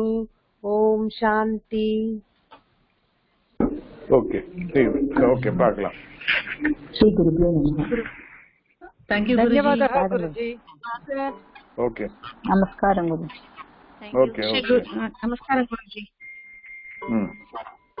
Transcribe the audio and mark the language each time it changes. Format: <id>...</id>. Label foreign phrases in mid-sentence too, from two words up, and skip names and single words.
<hi>ओम शांति.</hi> <en>OK, OK,</en> <ta>பார்க்கலாம்.</ta> <sa>श्री गुरुभ्यो नमः.</sa> <en>Thank you Guruji.</en> <sa>धन्यवादः गुरुजी. ओके,</sa> <ta>நமஸ்காரம் குருஜி.</ta> <hi>ओके, नमस्कार गुरुजी.</hi>